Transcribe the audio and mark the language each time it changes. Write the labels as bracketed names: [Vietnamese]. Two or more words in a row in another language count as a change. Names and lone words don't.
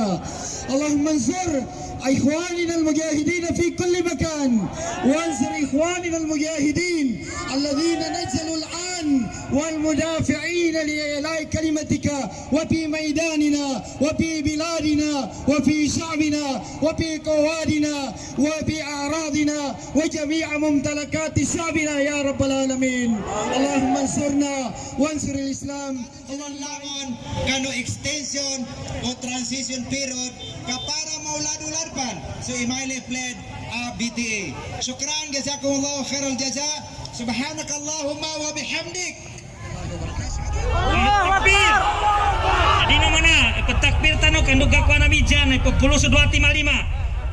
[Arabic] اللهم انصر إخواننا المجاهدين في كل مكان، وانصر إخواننا المجاهدين الذين نزلوا الآن والمدافعين لإعلاء كلمتك وفي ميداننا وفي بلادنا وفي شعبنا وفي قوادنا وفي أعراضنا وجميع ممتلكات شعبنا يا رب العالمين. اللهم انصرنا وانصر الإسلام. [Maguindanaon] Lawan kano extension o [English] transition period [Maguindanaon] kapara maulad-uladpan so imayle fled BTA. [Arabic] شكرا جزاكم الله خير الجزاء. سبحانك اللهم و بحمدك. Takbir! [Maguindanaon] Adi na mana, ipatakbir tanong, kanduga ko na midyan, ipagpulo sa 2.55.